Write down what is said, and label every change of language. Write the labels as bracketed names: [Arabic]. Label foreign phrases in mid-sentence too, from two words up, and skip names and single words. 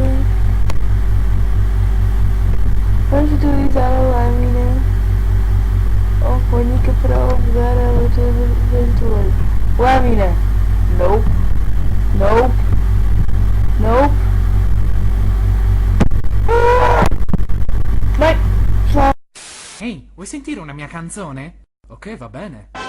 [Portuguese] Vamos utilizar a lâmina orgânica para obrigar a leitura do ventilador. Lâmina. Nope. Bem, pessoal. [Italian] Ehi, vuoi sentire una mia canzone? Ok, va bene.